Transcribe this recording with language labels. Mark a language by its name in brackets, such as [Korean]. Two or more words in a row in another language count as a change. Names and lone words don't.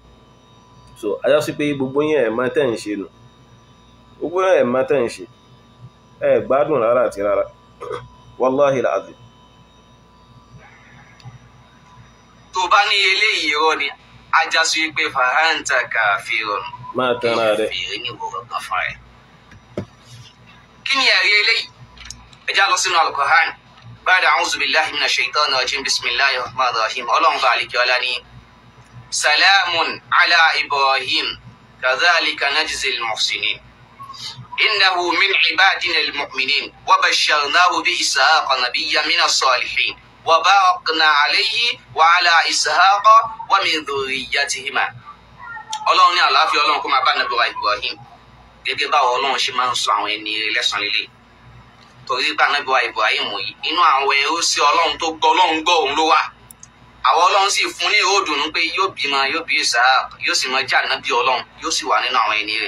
[Yoruba] So ajá sí pé gbogbo yẹn ẹ̀ máa tẹ̀ ń ṣe nù gbogbo yẹn ẹ̀ máa tẹ̀ ń ṣe ẹ̀ gbádùn rárá àti rárá [Arabic] والله العظيم. [Yoruba] tó bá ní eléyìí irọ́ ni ajá sí pé [Arabic] فأنت كافرون [Yoruba] máa tẹ́ra rẹ̀. fèrè ní ìwòrán kan fún ẹ. kí ni ẹ̀rí eléyìí ẹ já lọ sínú [Arabic] Al-Qur'an بعد أعوذ بالله من الشيطان الرجيم بسم الله الرحمن الرحيم [Yoruba] Ọlọ́run bá àlìkí ọlá ní [Arabic] سلام على إبراهيم كذلك نجزي المحسنين إنه من عبادنا المؤمنين وبشرناه بإسحاق نبيا من الصالحين وباركنا عليه وعلى إسحاق ومن ذريتهما. [Yoruba] Ọlọ́run ní àlàáfíà Ọlọ́run kó máa bá Ànábì wa Ibrahim gẹ́gẹ́ báwo Ọlọ́run ṣe máa ń sọ àwọn ẹni lẹ́san lélẹ̀ torí pé Ànábì wa Ibrahim yìí inú àwọn ẹrú sí Ọlọ́run tó gbọ́ Ọlọ́run gbọ́ òun ló wà. àwọn Ọlọ́run sì fún ní ìròdùnú pé yóò bímọ yóò bí Ishaaq yóò sì máa jẹ́ Ànábì Ọlọ́run yóò sì wà nínú àwọn ẹni rẹ̀.